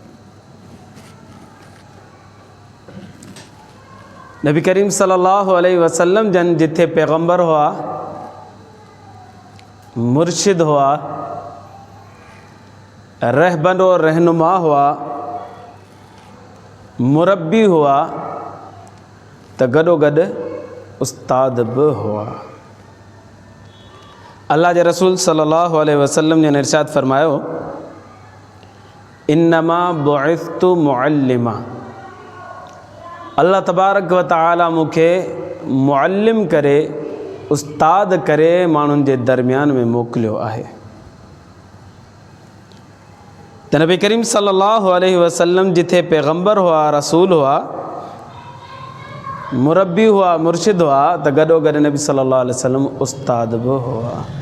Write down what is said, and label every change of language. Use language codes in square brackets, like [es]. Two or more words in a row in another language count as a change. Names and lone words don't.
[sd] नबी करीम [ar] صلى الله عليه وسلم [sd] जन जिथे पैगंबर हुआ, मुर्शिद हुआ, रहबर और रहनुमा हुआ, मुरब्बी हुआ, त गॾोगॾु उस्ताद बि हुआ। अल्लाह जे रसूल [ar] صلى الله عليه وسلم [sd] जन इरशाद फरमायो, [ar] إنما بعثت معلما. الله تبارك وتعالى [sd] मूंखे मुअल्लिम करे, उस्ताद करे माण्हुनि जे दरमियान में मोकिलियो आहे। त नबी करीम [ar] صلى الله عليه وسلم [sd] जिथे पैगंबर हुआ, रसूल हुआ, मुरब्बी हुआ, मुर्शिद हुआ, त गॾोगॾु नबी [ar] صلى الله عليه وسلم [sd] उस्ताद बि हुआ।